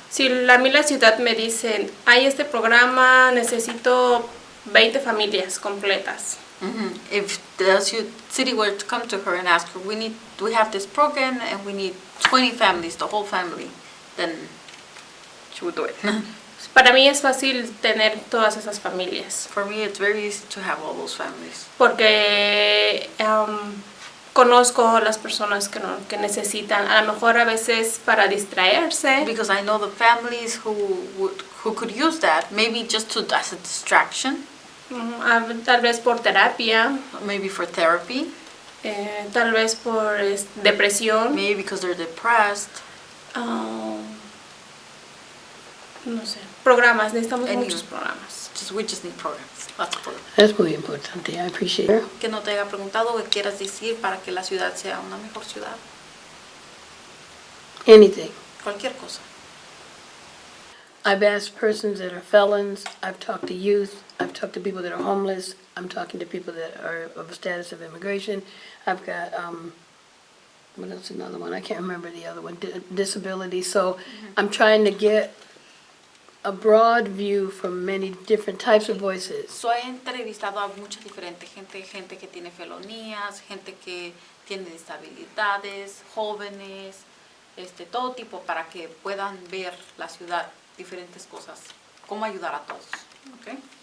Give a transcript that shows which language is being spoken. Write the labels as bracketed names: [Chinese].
[Spanish] Si a mí la ciudad me dicen, hay este programa, necesito 20 familias completas. [English] If the city were to come to her and ask her, we have this program and we need 20 families, the whole family, then she would do it. [Spanish] Para mí es fácil tener todas esas familias. [English] For me, it's very easy to have all those families. [Spanish] Porque conozco las personas que necesitan, a lo mejor a veces para distraerse. [English] Because I know the families who could use that, maybe just as a distraction. [Spanish] Tal vez por terapia. [English] Maybe for therapy. [Spanish] Tal vez por depresión. [English] Maybe because they're depressed. [Spanish] No sé, programas, necesitamos muchos programas. [English] We just need programs. Lots of programs. That's [Spanish] muy importante. [English] I appreciate it. [Spanish] Que no te haya preguntado qué quieras decir para que la ciudad sea una mejor ciudad. [English] Anything. [Spanish] Cualquier cosa. [English] I've asked persons that are felons. I've talked to youth. I've talked to people that are homeless. I'm talking to people that are of a status of immigration. I've got, what else, another one? I can't remember the other one, disability. So I'm trying to get a broad view from many different types of voices. [Spanish] So he entrevistado a mucha diferente gente que tiene felonías, gente que tiene disabilidades, jóvenes, todo tipo para que puedan ver la ciudad, diferentes cosas, cómo ayudar a todos, ¿ok?